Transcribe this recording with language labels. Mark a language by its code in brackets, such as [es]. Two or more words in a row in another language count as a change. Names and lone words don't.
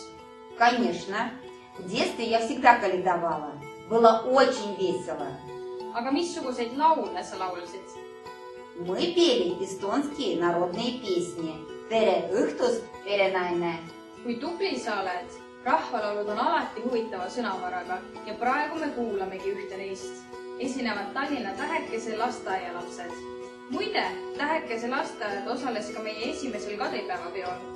[ru] Конечно. В детстве я всегда каледовала. Было очень весело. [et] Aga missuguseid laule sa laulsid? [ru] Мы пели эстонские народные песни. [et] Tere õhtust, perenaine. Kui tubli sa oled? Rahvalaulud on alati huvitava sõnavaraga ja praegu me kuulamegi ühte neist. Esinevad Tallinna Tähekese lasteaialapsed. Muide, Tähekese lasteaed osales ka meie esimesel Kadripäeva peol.